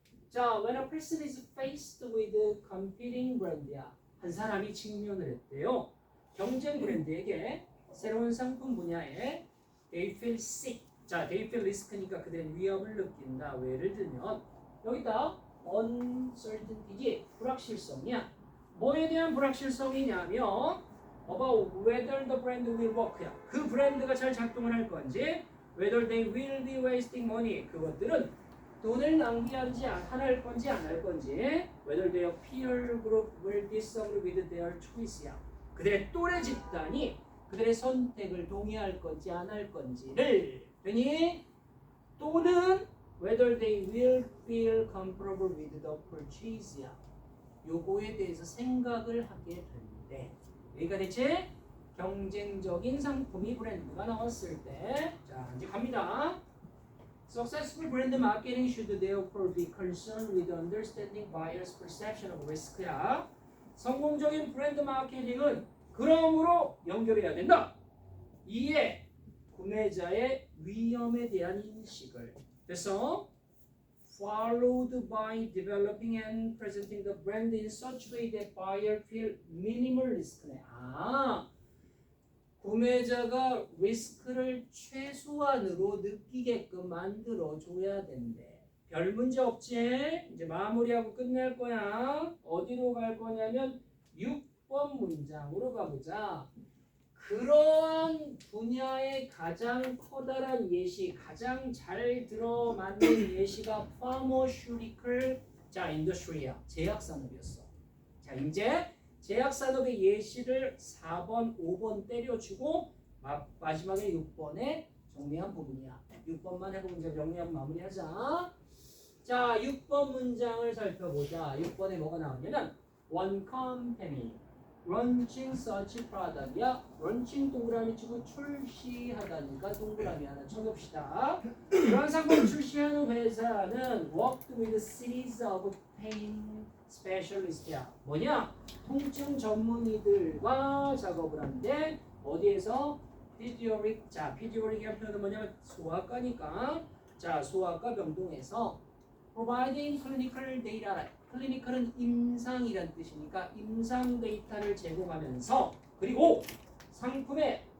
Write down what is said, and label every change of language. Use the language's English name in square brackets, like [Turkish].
[English] 자, when a person is faced with competing brand야. [Korean] 한 사람이 직면을 했대요. 경쟁 브랜드에게 새로운 상품 분야에 [English] they feel sick. [Korean] 자, [English] they feel risk [Korean] 니까 그들은 위험을 느낀다. 예를 들면 여기다 uncertainty지 불확실성이야. 뭐에 대한 불확실성이냐면 [English] about whether the brand will work야. [Korean] 그 브랜드가 잘 작동을 할 건지, [English] whether they will be wasting money. [Korean] 그것들은 돈을 낭비하지 할 건지 안 할 건지, [English] whether their peer group will disagree with their choice야. [Korean] 그들의 또래 집단이 그들의 선택을 동의할 건지 안 할 건지를 되니 또는 [English] whether they will feel comfortable with the purchase야. [Korean] 요거에 대해서 생각을 하게 되는데 여기가 대체 경쟁적인 상품이 브랜드가 나왔을 때 자 이제 갑니다. [English] Successful brand marketing should therefore be concerned with understanding buyers' perception of risk야. [Korean] 성공적인 브랜드 마케팅은 그러므로 연결해야 된다. 이에 구매자의 위험에 대한 인식을 그래서 [English] followed by developing and presenting the brand in such way that buyer feel minimal risk네. [Korean] 구매자가 리스크를 최소한으로 느끼게끔 만들어줘야 된대. 별 문제 없지? 이제 마무리하고 끝낼 거야. 어디로 갈 거냐면 6번 문장으로 가보자. 그러한 분야의 가장 커다란 예시, 가장 잘 들어맞는 예시가 pharmaceutical industry야. 제약산업이었어. 자, 이제 제약산업의 예시를 4번, 5번 때려주고 마지막에 6번에 정리한 부분이야. 6번만 해보면 이제 정리하고 마무리하자. 자, 6번 문장을 살펴보자. 6번에 뭐가 나오냐면 [English] One company launching such product이야. [Korean] launching 동그라미 치고 출시하다니까 동그라미 하나 쳐봅시다. 이런 상품을 출시하는 회사는 [English] worked with series of pain specialist야. [Korean] 뭐냐? 통증 전문의들과 작업을 하는데 어디에서? 피디오릭. 자, 피디오릭이라는 표현은 뭐냐면 소아과니까. 자, 소아과 병동에서 [English] providing clinical data. [Korean] 클리니컬은 임상이란 뜻이니까 임상 데이터를 제공하면서 그리고 상품의